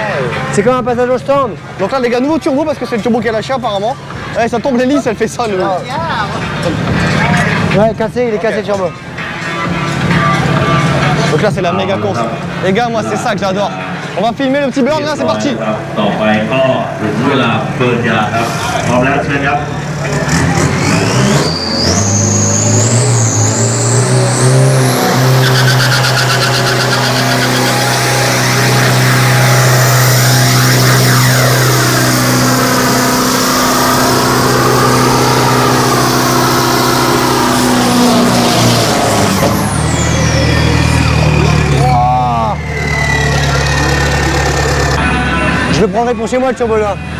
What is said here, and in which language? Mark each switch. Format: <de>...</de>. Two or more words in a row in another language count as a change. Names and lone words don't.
<fr>C'est comme un passage au stand. Donc là, les gars, nouveau turbo parce que c'est le turbo qui a lâché apparemment. Ouais, ça tombe l'hélice, elle fait ça. Le... Ouais, cassé, il est cassé le turbo. Donc là, c'est la méga course. Les gars, moi, c'est ça que j'adore. On va filmer le petit burn, là, c'est parti.</fr> <th>ต่อไปก็ถึงเวลาเปิดยาครับพร้อมแล้วเชิญครับ</th> <fr>Je le prendrai pour chez moi le turbo là.</fr>